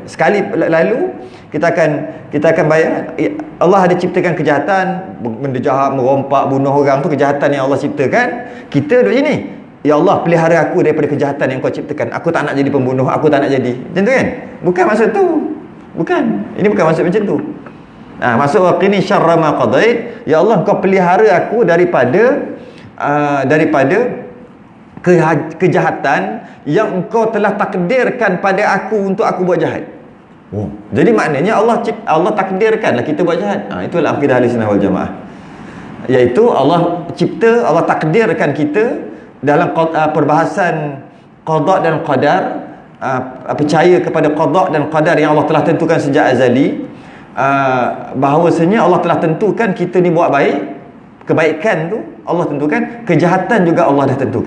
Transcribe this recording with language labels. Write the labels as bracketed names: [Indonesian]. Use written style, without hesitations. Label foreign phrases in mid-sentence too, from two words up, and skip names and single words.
[Malay] Sekali lalu kita akan bayar, Allah ada ciptakan kejahatan, benda jahat, merompak, bunuh orang tu kejahatan yang Allah ciptakan. Kita duduk sini, ya Allah pelihara aku daripada kejahatan yang kau ciptakan. Aku tak nak jadi pembunuh, aku tak nak jadi. Macam tu kan? Bukan maksud tu. Bukan. Ini bukan maksud macam tu. Maksud [Arabic] وقني شر ما قضيت, [Malay] ya Allah kau pelihara aku daripada kejahatan yang engkau telah takdirkan pada aku untuk aku buat jahat. Jadi maknanya Allah takdirkanlah kita buat jahat. Itulah akidah Ahlussunnah wal Jamaah. Iaitu Allah cipta, Allah takdirkan kita dalam perbahasan qada dan qadar, percaya kepada qada dan qadar yang Allah telah tentukan sejak azali, bahawasanya Allah telah tentukan kita ni buat baik, kebaikan tu Allah tentukan, kejahatan juga Allah dah tentukan.